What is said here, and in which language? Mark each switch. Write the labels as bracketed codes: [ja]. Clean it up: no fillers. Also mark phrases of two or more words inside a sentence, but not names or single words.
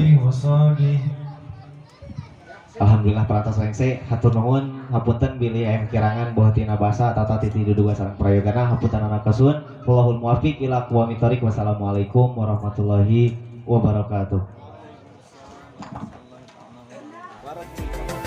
[ar] وصحبه. [su] Alhamdulillah peratas rengse hatur nuhun hapunten bilih aya kirangan boh tina basa tata titi duduga sareng prayogana hapunten anak kasun [ar] والله الموفق إلى أقوم الطريق. والسلام عليكم ورحمة الله وبركاته.